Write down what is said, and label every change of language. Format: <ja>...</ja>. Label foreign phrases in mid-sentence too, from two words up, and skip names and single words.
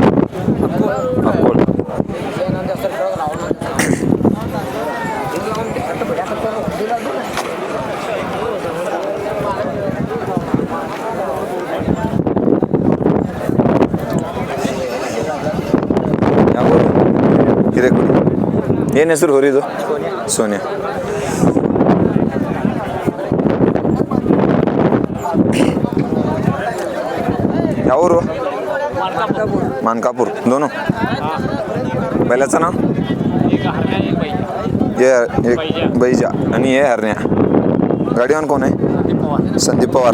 <kn>ಅಕ್ಕೋಡ್. ಯಾವ ಊರು? ಹಿರೇಕೊಡಿ. ಏನು ಹೆಸರು ಹೊರಿದು? ಸೋನಿಯಾ. ಯಾವ ಊರು?</kn> <mr>मानकापूर. दोनों. बैलाचं नाव? ये एक बैजा आणि हे हरण्या. गाडीवान कोण आहे? संदीप पवार.</mr>